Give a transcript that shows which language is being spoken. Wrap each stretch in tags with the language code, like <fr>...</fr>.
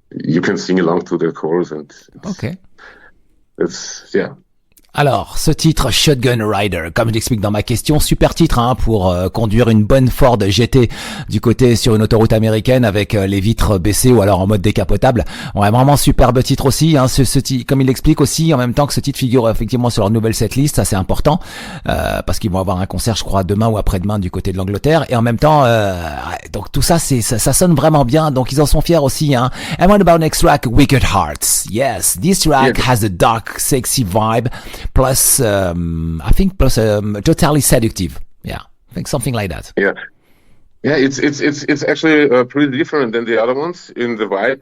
<en>you can sing along to the chorus, and it's yeah.</en> <fr>Alors, ce titre Shotgun Rider, comme je l'explique dans ma question, super titre pour conduire une bonne Ford GT du côté sur une autoroute américaine avec les vitres baissées ou alors en mode décapotable. Ouais, vraiment superbe titre aussi. Ce titre, comme il l'explique aussi, en même temps que ce titre figure effectivement sur leur nouvelle setlist, ça c'est important parce qu'ils vont avoir un concert, je crois, demain ou après-demain du côté de l'Angleterre. Et en même temps, donc tout ça, ça sonne vraiment bien. Donc ils en sont fiers aussi.</fr> <en>And what about next track, Wicked Hearts? Yes, this track has a dark, sexy vibe. Plus, I think totally seductive. Yeah, I think something like that. Yeah, it's actually pretty different than the other ones in the vibe.</en>